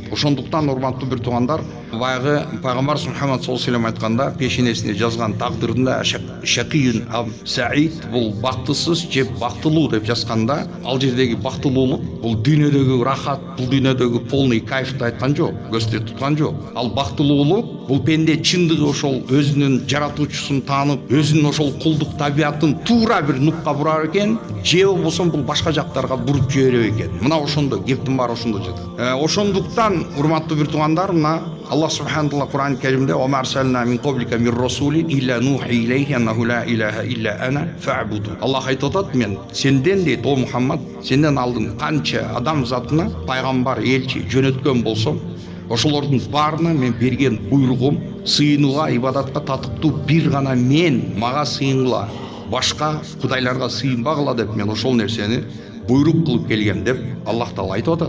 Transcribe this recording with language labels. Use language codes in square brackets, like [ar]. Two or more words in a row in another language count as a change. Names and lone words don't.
[ky] Ошондуктан урматтуу бир туугандар, баягы пайгамбар Мухаммад [ar] صلى الله عليه [ky] айтканда, пешенесине жазган тагдырында [ar] شقي أم سعيد, [ky] бул бактысыз же бактылуу деп жазганда, ал жердеги бактылуулук бул дүйнөдөгү рахат, бул дүйнөдөгү [ru] полный кайфты [ky] айткан жок, көздө туткан жок. Ал бактылуулук бул пенде чындыгы ошол өзүнүн жаратуучусун таанып, өзүнүн ошол кулдук табиятын туура бир нукка бурар экен, же болбосо бул башка жактарга буруп жиберет экен. Мына ошондо кептин баары ошондо жатат. Ошондуктан урматтуу бир туугандар, мына Аллах [ar] سبحانه وتعالى [ky] Кур'ан Керимде [ar] "وما أرسلنا من قبلك من رسول إلا نوحي إليه أنه لا إله إلا أنا فاعبدون". [ky] Аллах айтып атат, мен сенден дейт, о Мухаммад, сенден алдын канча адам затына пайгамбар, элчи жөнөткөн болсом, ошолордун баарына мен берген буйругум сыйынууга, ибадатка татыктуу бир гана мен, мага сыйынгыла, башка кудайларга сыйынбагыла деп мен ошол нерсени буйрук кылып келгем деп Аллах Таала айтып атат.